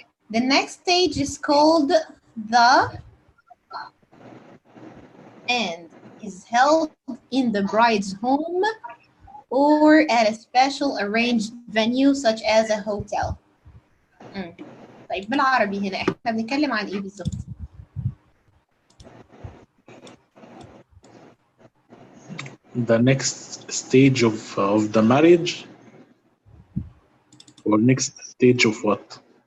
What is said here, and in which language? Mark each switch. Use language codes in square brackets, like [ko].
[en] The next stage is called the and is held in the bride's home or at a special arranged venue such as a hotel. [ar] طيب بالعربي هنا احنا بنتكلم عن ايه بالظبط؟ [en] The next stage of the marriage, or next stage of what?